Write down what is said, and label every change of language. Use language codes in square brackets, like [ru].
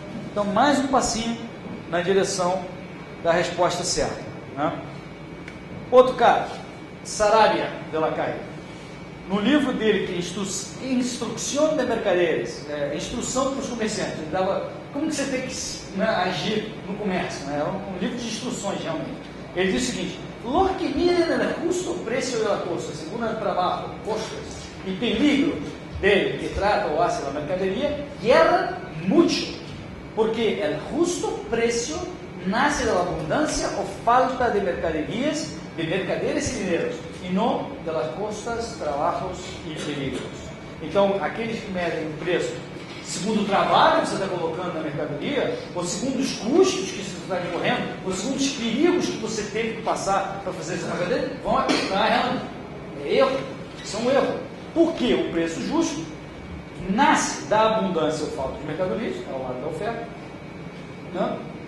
[pt] Então, mais um passinho na direção da resposta certa. Né? Outro cara, Sarabia de la Calle. No livro dele, que é Instrucción de Mercaderes, instrução para os comerciantes, ele dava como que você tem que agir no comércio. Né? É um livro de instruções, realmente. Ele diz o seguinte: [es] los que miden el justo precio de la cosa, según el trabajo, costos y peligro del que trata o hace la mercadería, yerran mucho, porque el justo precio nace de la abundancia o falta de mercaderías, de mercaderes y dineros, [pt] e não das costas, trabalhos e perigos. Então, aqueles que medem o preço segundo o trabalho que você está colocando na mercadoria, ou segundo os custos que você está incorrendo, ou segundo os perigos que você teve que passar para fazer essa mercadoria, vão estar errando. É erro. Isso é um erro. Porque o preço justo nasce da abundância ou falta de mercadorias, ao lado da oferta, né?